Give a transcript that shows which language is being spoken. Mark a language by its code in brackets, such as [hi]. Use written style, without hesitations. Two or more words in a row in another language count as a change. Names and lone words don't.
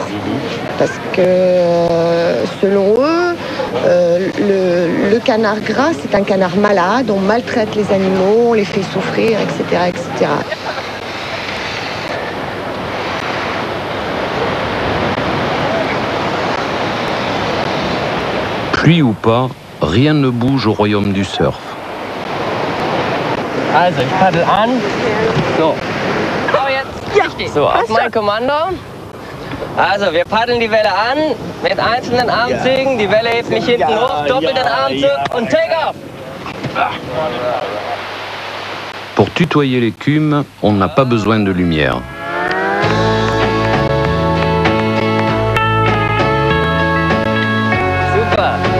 [fr] Parce que selon eux, le canard gras, c'est un canard malade, on maltraite les animaux, on les fait souffrir, etc., etc. Pluie ou pas, rien ne bouge au royaume du surf. [de] Also, ich paddel an. So. So, auf mein Kommando. Also, wir paddeln die Welle an mit einzelnen Armzügen. Die Welle hebt mich hinten hoch, doppelt den Armzug und [en] take off. [fr] Pour tutoyer l'écume, on n'a pas besoin de lumière. Super.